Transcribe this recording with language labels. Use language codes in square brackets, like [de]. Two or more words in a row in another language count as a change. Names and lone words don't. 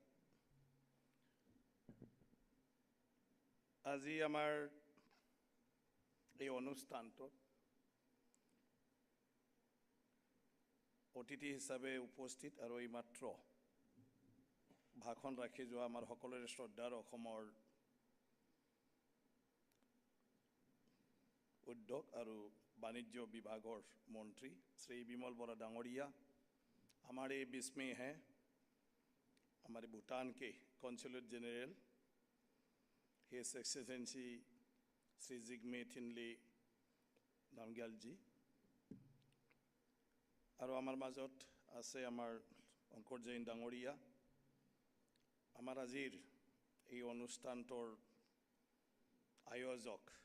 [as] আজি আমাৰ এই অনুষ্ঠানটোত অতিথি হিচাপে উপস্থিত আৰু এইমাত্ৰ ভাষণ ৰাখি যোৱা আমাৰ সকলোৰে শ্ৰদ্ধাৰ অসমৰ উদ্যোগ আৰু বাণিজ্য বিভাগৰ মন্ত্ৰী শ্ৰী বিমল বৰা ডাঙৰীয়া, [hi] हमारे बीच में हैं हमारे भूटान के [en] consulate general His Excellency [hi] Sri Jigme Thinle Namgyal ji, [as] আৰু আমাৰ মাজত আছে আমাৰ অংকুৰ জৈন ডাঙৰীয়া, আমাৰ আজিৰ এই অনুষ্ঠানটোৰ আয়োজক